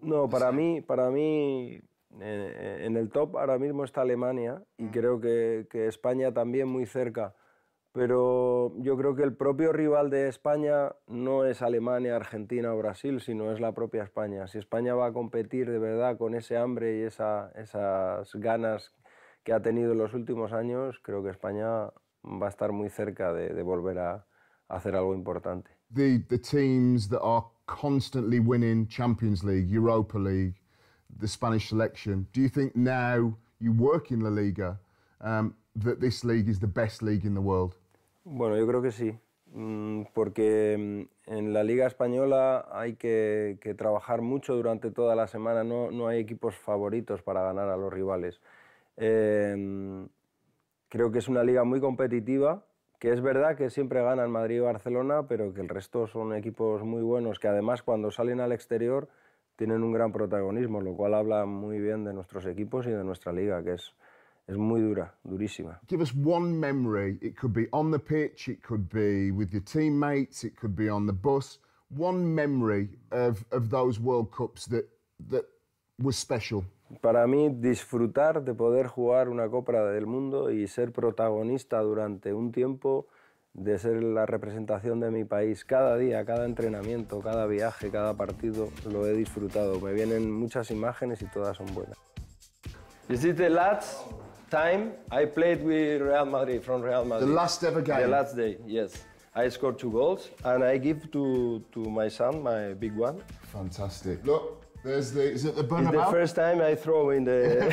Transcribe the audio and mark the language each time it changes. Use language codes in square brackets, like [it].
[es] No, para mí en el top ahora mismo está Alemania y creo que España también muy cerca. Pero yo creo que el propio rival de España no es Alemania, Argentina o Brasil, sino es la propia España. Si España va a competir de verdad con ese hambre y esas ganas que ha tenido en los últimos años, creo que España va a estar muy cerca de volver a hacer algo importante. [en] The teams that are constantly winning Champions League, Europa League, the Spanish selection, do you think now you work in La Liga that this league is the best league in the world? [es] Bueno, yo creo que sí, porque en la Liga Española hay que trabajar mucho durante toda la semana, no hay equipos favoritos para ganar a los rivales. Creo que es una liga muy competitiva, que es verdad que siempre ganan Madrid y Barcelona, pero que el resto son equipos muy buenos, que además cuando salen al exterior tienen un gran protagonismo, lo cual habla muy bien de nuestros equipos y de nuestra liga, que es muy dura, durísima. [en] Give us one memory. It could be on the pitch, it could be with your teammates, it could be on the bus. One memory of those World Cups that was special. [es] Para mí, disfrutar de poder jugar una Copa del Mundo y ser protagonista durante un tiempo, de ser la representación de mi país cada día, cada entrenamiento, cada viaje, cada partido, lo he disfrutado. Me vienen muchas imágenes y todas son buenas. [en] Is it the last time I played with Real Madrid, from Real Madrid? The last ever game? The last day, yes. I scored 2 goals and I give to my son, my big one. Fantastic. Look, there's the, is it the Bernabeu? It's the first time I throw in the...